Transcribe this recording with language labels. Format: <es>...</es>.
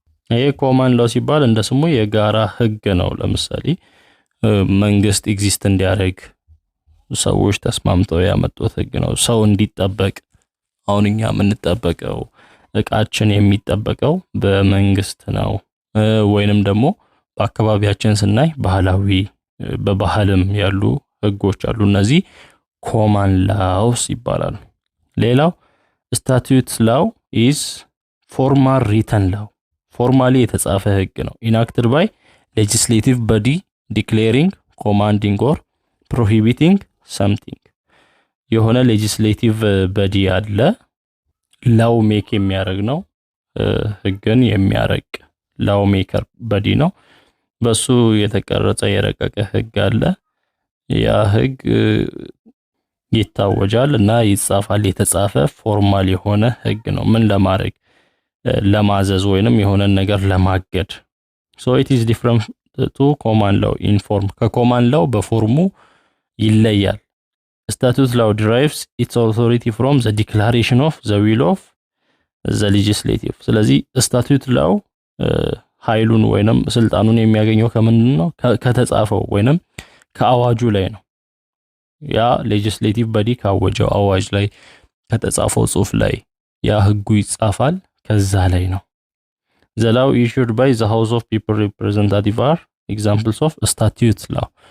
<am>ይሄ ኮማንድ ላው ሲባል እንደ ስሙ የጋራ ህግ ነው። ለምሳሌ መንግስት ኤግዚስት እንዲያደርግ ሰዎች ተስማምተው ያመጡት ህግ ነው። ሰው እንዲጠበቅ፣ አሁን እኛ የምንጠበቀው እቃችን የሚጠበቀው በመንግስት ነው። ወይንም ደግሞ በአካባቢያችን ስናይ ባህላዊ በባህልም ያሉ ህጎች አሉ። እነዚህ ኮማንድ ላውስ ይባላሉ። ሌላው</am> <en>statute law is formal written law.</en> <am>ፎርማሊ የተጻፈ ህግ ነው።</am> <en>enacted by legislative body declaring, commanding or prohibiting something. የሆነ legislative body አለ፣ law make የሚያደርግ ነው፣ ህግን የሚያረቅ law maker body ነው። በሱ የተቀረጸ የረቀቀ ህግ አለ። ያ ህግ ይታወጃል እና ይጻፋል። የተጻፈ ፎርማል የሆነ ህግ ነው። ምን ለማድረግ?</en> <am>ለማዘዝ ወይንም የሆነ ነገር ለማገድ።</am> <en>so it is different to command law in form.</en> <am>ከኮማንድ ላው በፎርሙ ይለያል።</am> <en>statute law derives its authority from the declaration of the will of the legislative.</en> <am>ስለዚህ statute law ኃይሉን ወይንም ስልጣኑን የሚያገኘው ከምንድን ነው? ከተጻፈው ወይንም ከአዋጁ ላይ ነው። ያ ሌጂስሌቲቭ በዲ ካወጀው አዋጅ ላይ ከተጻፈው ጽሑፍ ላይ ያ ህጉ ይጻፋል፣ ከዛ ላይ ነው።</am> <en>the law issued by the house of people representative are examples of statute law.</en>